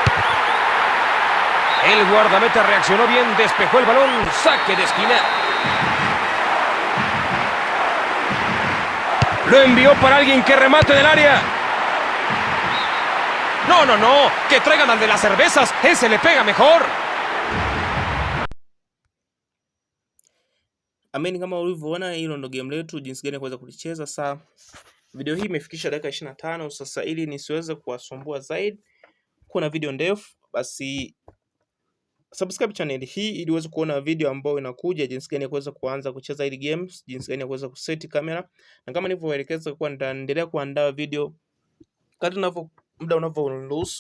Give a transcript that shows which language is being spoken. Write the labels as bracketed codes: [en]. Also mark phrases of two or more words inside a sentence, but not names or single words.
[es] El guardameta reaccionó bien, despejó el balón, saque de esquina. Lo envió para alguien que remate del área. No, no, no, que traigan al de las cervezas, ese le pega mejor. [sw] Ameni, kama ulivyoona hilo ndo game letu, jinsi gani kuweza kulicheza. Sasa video hii imefikisha dakika 25. Sasa ili nisiweze kuwasumbua zaidi, kuna video ndefu, basi [en] subscribe channel [sw] hii ili uweze kuona video ambayo inakuja, jinsi gani ya kuweza kuanza kucheza hili games, jinsi gani ya kuweza kuseti kamera, na kama nilivyoelekeza kwa nitaendelea kuandaa video kadri muda unavyoruhusu.